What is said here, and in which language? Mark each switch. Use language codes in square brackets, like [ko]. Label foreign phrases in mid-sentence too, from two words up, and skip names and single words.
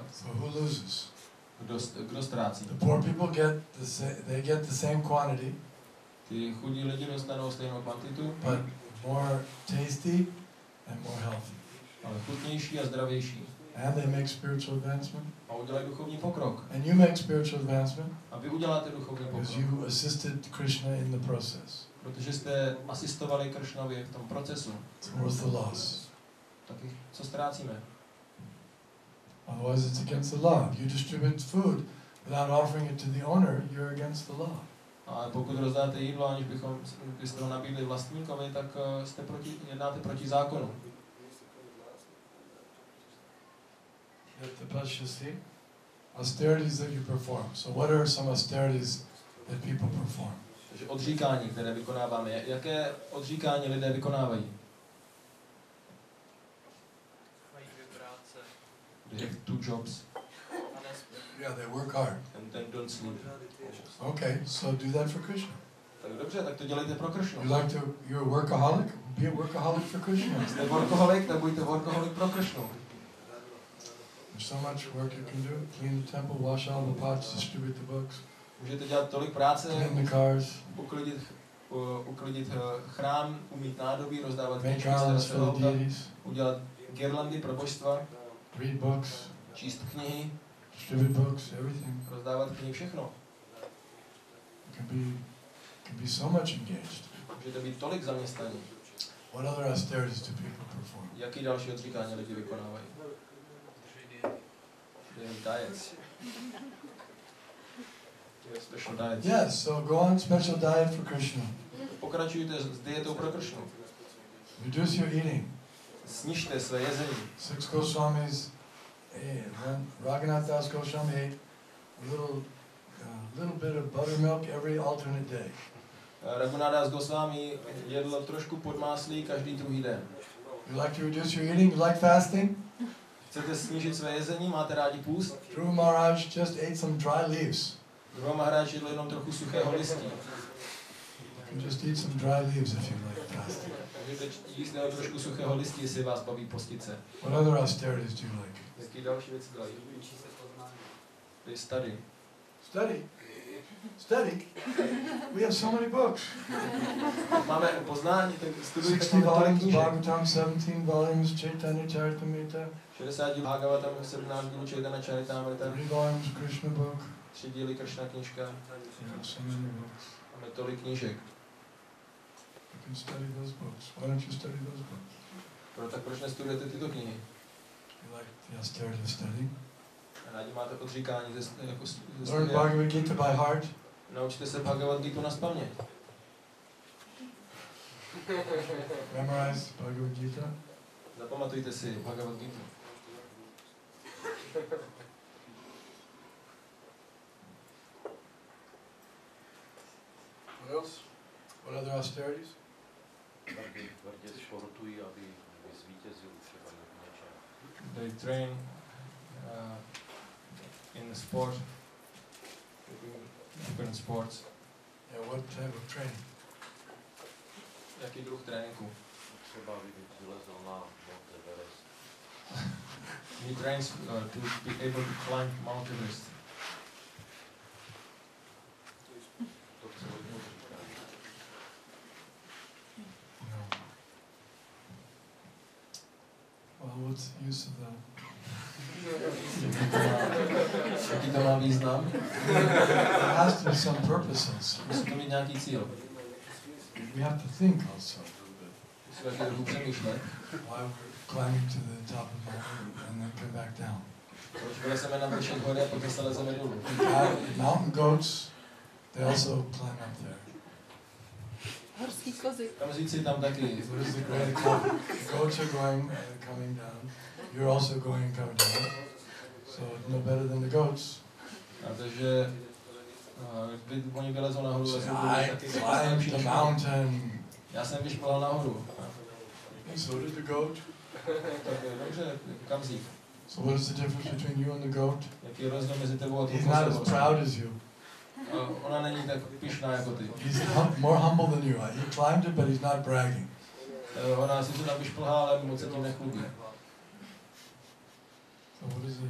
[en] So who loses? [cs] Kdo ztrácí? [en] The poor people get the same quantity. [cs] Ty chudí lidi dostanou stejnou kvantitu, [en] but more tasty and more healthy. [cs] ale chutnější a zdravější. [en] And they make spiritual advancement. [cs] A udělají duchovní pokrok. [en] And you make spiritual advancement [cs] A vy uděláte duchovní [en] because [cs] pokrok. [en] you assisted Krishna in the process. [cs] Protože jste asistovali Kršnovi v tom procesu. [en] So what's the loss? [cs] Taky co ztrácíme? [en] Otherwise it's against the law. If you distribute food without offering it to the owner, you're against the law. [cs] A pokud rozdáte jídlo, aniž byste ho nabídli vlastníkovi, tak jednáte proti zákonu. Austerities that you perform. So what are some austerities that people perform? Takže odříkání, které vykonáváme. Jaké odříkání lidé vykonávají? Mají dvě práce. [en] They have 2 jobs Yeah, they work hard. and then don't sleep. Okay, so do that for Krishna. [cs] Tak dobře, tak to dělejte pro Kršnu. [en] You're a workaholic? Be a workaholic for Krishna. [cs] Jste workoholik, tak buďte workoholik pro Kršnu. [en] There's so much work you can do. Clean the temple, wash all the pots, distribute the books, [cs] Můžete dělat tolik práce, [en] clean the cars, [cs] uklidit chrám, umýt nádobí, rozdávat [en] make [cs] knížky, [en] garlands for the deities, [cs] udělat girlandy pro božstva, [en] read books, [cs] číst knihy, [en] distribute books, everything. [cs] rozdávat knihy, všechno. [en] You can be so much engaged. [cs] Můžete být tolik zaměstnaní. [en] What other austerities do people perform? [cs] Jaký další odříkání lidi vykonávají? [en] They have diets. They have special diets. Yes, so go on special diet for Krishna. [cs] Pokračujte s dietou pro Kršnu. [en] Reduce your eating. [cs] Snižte své jezení. [en] 6 Goswamis, Raghunath Das Goswami ate a little bit of buttermilk every alternate day. [cs] Raghunath Das Goswami jedl trošku podmáslí každý druhý den. [en] You like to reduce your eating? You like fasting? [cs] Chcete snížit své jezení? Máte rádi půst? [en] Dhruva Maharaj just ate some dry leaves. [cs] Dhruva Maharaj jedl jenom trochu suchého listí. [en] You can just eat some dry leaves if you like fasting. [cs] Můžete jíst jenom trošku suchého listí, jestli vás baví postit se. [en] What other austerities do you like? [cs] Jaký další věci dělají? [en] They study. Study. Study? We have so many books. [cs] Máme poznání, tak studujte 60 tolik [en] volumes [cs] knížek. [en] Bhagavatam, 17 volumes Chaitanya Charitamrita, [cs] 60 Bhagavatam, 17 dílů Chaitanya Charitamrita, [en] 3 volumes Krishna book. [cs] 3 díly Kršna knížka. [en] We have so many books. [cs] Máme tolik knížek. [en] You can study those books. Why don't you study those books? [cs] Tak proč nestudujete tyto knihy? [en] You like the austerity of study? [cs] Rádi máte odříkání jako ze [en] Learn [cs] studia. [en] Bhagavad Gita by heart. [cs] Naučte se Bhagavad Gitu nazpaměť. [en] Memorize Bhagavad Gita. [cs] Zapamatujte si Bhagavad Gitu. [en] What else? What other austerities? [cs] Tvrdě sportují, aby zvítězil třeba v něčem. [en] They train in sport, different sports. Yeah, what type of training? [cs] Jaký druh tréninku? Třeba aby vylezl na Mount Everest. [en] He trains to be able to climb Mount Everest. [cs] To chce hodně říkat. [en] No. Well, what's the use of that? [cs] Jaký to má význam? [en] There has to be some purposes. [cs] Musí to mít nějaký cíl. [en] We have to think also a little bit. [cs] Musí jaký druh přemýšlet. [en] Why we're climbing to the top of the mountain and then come back down. [cs] Proč vylezeme na vršek hory a potom se lezeme dolů? [en] Mountain goats, they also climb up there. [cs] Horský kozy. Kamzíci tam taky. [en] What is the great accomplishment? The goats are going and coming down. You're also going and coming down. So no better than the goats. [cs] A takže když oni vylezou nahoru, lezou dolů, [en] I [cs] taky [en] climbed the mountain. [cs] Já jsem vyšplhal nahoru. [en] And so did the goat. [cs] Tak dobře, kamzík. [en] So what is the difference between you and the goat? [cs] Jaký je rozdíl mezi tebou a tou [en] He's not as [cs] kozou? [en] proud as you. [cs] Ona není tak pyšná jako ty. [en] He's more humble than you. He climbed it, but he's not bragging. [cs] Ona si to tam vyšplhá, ale moc se tím nechlubí. [en] So what is it?